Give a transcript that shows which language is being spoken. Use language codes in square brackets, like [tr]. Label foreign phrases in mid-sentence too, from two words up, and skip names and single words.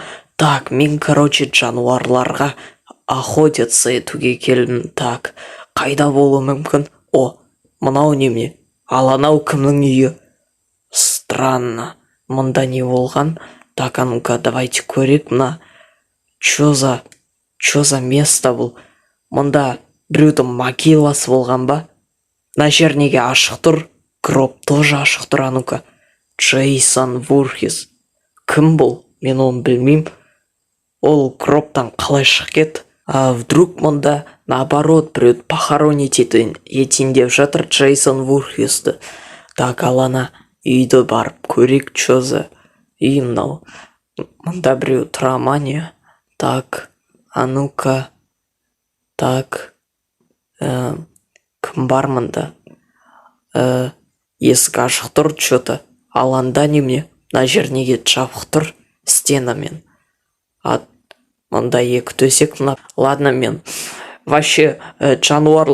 [kk] Так, мен, короче, жануарларға охотиться етуге келдім. Так, қайда болуы мүмкін? Мынау неме? Ал анау кімнің үйі? Странно. Мында не болған? Так, [ru] ну-ка, давайте [kk] көрек. Мына [ru] чё за место [kk] бұл? Мында біреудің могиласы болған ба? Мына жер неге ашық тұр? Гроб тоже ашық тұр. Ну-ка, Джейсон Вурхис. Кім бұл? Мен оны білмеймін. Ол гробтан қалай шығып кетті? Вдруг мында наоборот біреуді похоронить етейін деп жатыр Джейсон Вурхисті. Так, ал ана үйді барып көрек, [ru] чё за [kk] үй мынау? Мында біреу тұра ма не? Так, ну-ка. Так, кім бар мында? Есік ашық тұр, чё-то. Ал анда неме? Мына жер неге жабық тұр? Стенамен. Мында екі төсек. Ладно, мен вообще жануар.